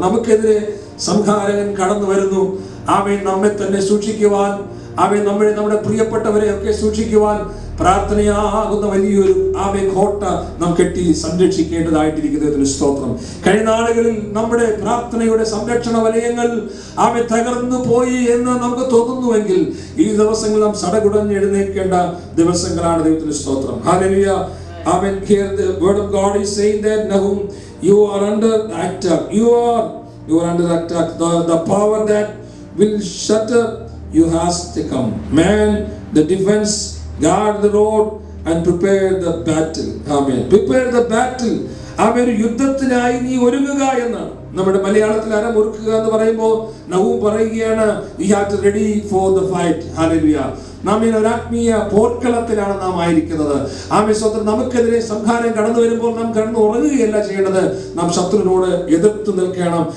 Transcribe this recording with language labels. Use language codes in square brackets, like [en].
[ml] നമുക്കെതിരെ സംഹാരകൻ കടന്നു വരുന്നു. ആമേൻ നമ്മെ തന്നെ സൂക്ഷിക്കുവാൻ, ആമേൻ നമ്മുടെ പ്രിയപ്പെട്ടവരെ ഒക്കെ സൂക്ഷിക്കുവാൻ പ്രാർത്ഥനയാകുന്ന വലിയൊരു ആമേൻ കോട്ട നാം കെട്ടി സംരക്ഷിക്കേണ്ടതായിട്ടിരിക്കുന്നതിന് സ്തോത്രം. കഴിഞ്ഞ നാളുകളിൽ നമ്മുടെ പ്രാർത്ഥനയുടെ സംരക്ഷണ വലയങ്ങൾ ആമേൻ തകർന്നു പോയി എന്ന് നമുക്ക് തോന്നുന്നുവെങ്കിൽ ഈ ദിവസങ്ങൾ നാം സടകുടഞ്ഞ് എഴുന്നേൽക്കേണ്ട ദിവസങ്ങളാണ്. ദൈവത്തിന് സ്തോത്രം. Hallelujah. Amen. [en] Here the word of God is saying that Nahum, you are under attack. You are under attack. The power that will shatter you has to come. Man, the defense, guard the road and prepare the battle. Amen. Prepare the battle. [ml] ആമേൻ. യുദ്ധത്തിനായി നീ ഒരുങ്ങുക എന്നാണ്. നമ്മുടെ മലയാളത്തിൽ അരമുറുക്കുക എന്ന് പറയുമ്പോൾ നഹൂം പറയുകയാണ്, [en] we have to ready for the fight. Hallelujah. [ml] നാം ഒരു ആത്മീയ പോർക്കളത്തിലാണ് നാം ആയിരിക്കുന്നത്. ആമേൻ സ്തോത്രം. നമുക്കെതിരെ സംഹാരം കടന്നു വരുമ്പോൾ നാം കടന്നു ഉറങ്ങുകയല്ല ചെയ്യേണ്ടത്, നാം ശത്രുവിനോട് എതിർത്ത് നിൽക്കണം.